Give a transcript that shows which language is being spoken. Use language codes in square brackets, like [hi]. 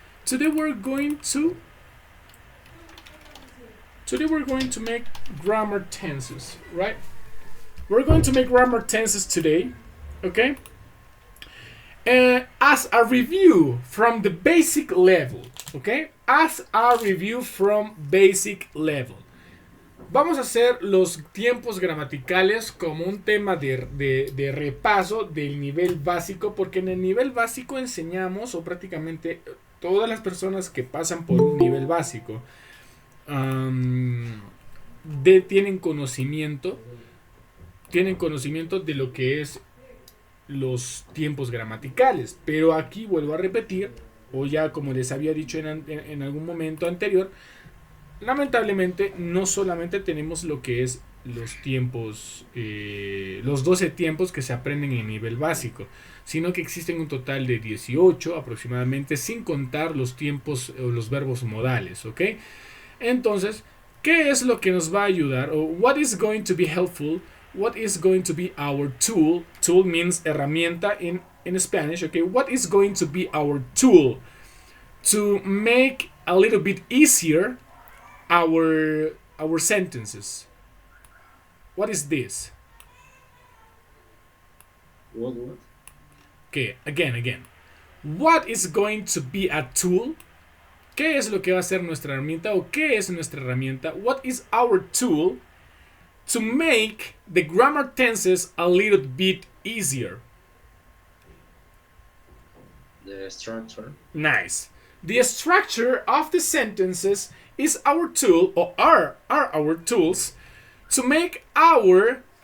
[en] Today we're going to make grammar tenses, right? We're going to make grammar tenses today, okay? As a review from the basic level, okay? As a review from basic level. [es] Vamos a hacer los tiempos gramaticales como un tema de repaso del nivel básico, porque en el nivel básico enseñamos, o prácticamente todas las personas que pasan por un nivel básico tienen conocimiento de lo que es los tiempos gramaticales. Pero aquí vuelvo a repetir, o ya como les había dicho en algún momento anterior, lamentablemente no solamente tenemos lo que es los tiempos, los 12 tiempos que se aprenden en nivel básico, sino que existen un total de 18 aproximadamente, sin contar los tiempos o los verbos modales, ¿ok? Entonces, ¿qué es lo que nos va a ayudar? [en] O what is going to be helpful? What is going to be our tool? Tool means herramienta in Spanish, okay? What is going to be our tool to make a little bit easier our sentences? What is this? What? Okay, again. What is going to be a tool? [es] ¿Qué es lo que va a ser nuestra herramienta o qué es nuestra herramienta? [en] What is our tool to make the grammar tenses a little bit easier? The structure. Nice. The structure of the sentences is our tool, or are our tools, to make our